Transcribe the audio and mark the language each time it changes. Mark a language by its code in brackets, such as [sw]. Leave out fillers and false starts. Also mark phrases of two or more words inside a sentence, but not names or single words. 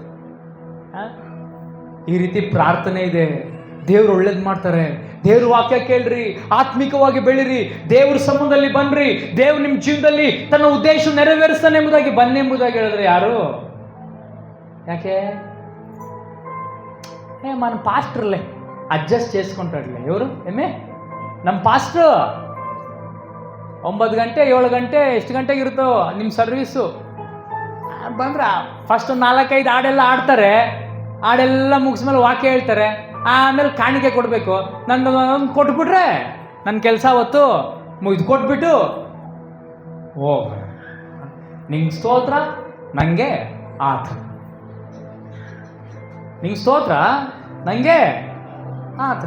[kn] ಈ ರೀತಿ ಪ್ರಾರ್ಥನೆ ಇದೆ. ದೇವ್ರು ಒಳ್ಳೇದು ಮಾಡ್ತಾರೆ. ದೇವ್ರ ವಾಕ್ಯ ಕೇಳ್ರಿ, ಆತ್ಮಿಕವಾಗಿ ಬೆಳಿರಿ, ದೇವ್ರ ಸಂಬಂಧದಲ್ಲಿ ಬನ್ರಿ, ದೇವ್ರು ನಿಮ್ಮ ಜೀವನದಲ್ಲಿ ತನ್ನ ಉದ್ದೇಶ ನೆರವೇರಿಸ್ತಾನೆ ಎಂಬುದಾಗಿ ಬನ್ನೆಂಬುದಾಗಿ ಹೇಳಿದ್ರೆ ಯಾರು? [te] ಯಾಕೆ మన పాస్టర్లే అడ్జస్ట్ చేసుకుంటాడులే. ఎవరు ఏమే [kn] ನಮ್ಮ ಪಾಸ್ಟ್ರು 9 ಗಂಟೆ 7 ಗಂಟೆ ಎಷ್ಟು ಗಂಟೆಗೆ ಇರುತ್ತೋ ನಿಮ್ಮ ಸರ್ವೀಸು ಬಂದ್ರೆ ಫಸ್ಟ್ 4-5 ಹಾಡೆಲ್ಲ ಆಡ್ತಾರೆ. ಹಾಡೆಲ್ಲ ಮುಗಿಸ್ಮೇಲೆ ವಾಕ್ಯ ಹೇಳ್ತಾರೆ. ಆಮೇಲೆ ಕಾಣಿಕೆ ಕೊಡಬೇಕು. ನನ್ನ ಕೊಟ್ಬಿಟ್ರೆ ನನ್ನ ಕೆಲಸ ಅವತ್ತು ಮುಗಿದು ಕೊಟ್ಬಿಟ್ಟು ಓ ನಿಂಗೆ ಸ್ತೋತ್ರ, ನನಗೆ ಆತ, ನಿಂಗೆ ಸ್ತೋತ್ರ, ನನಗೆ ಆತ್ರ.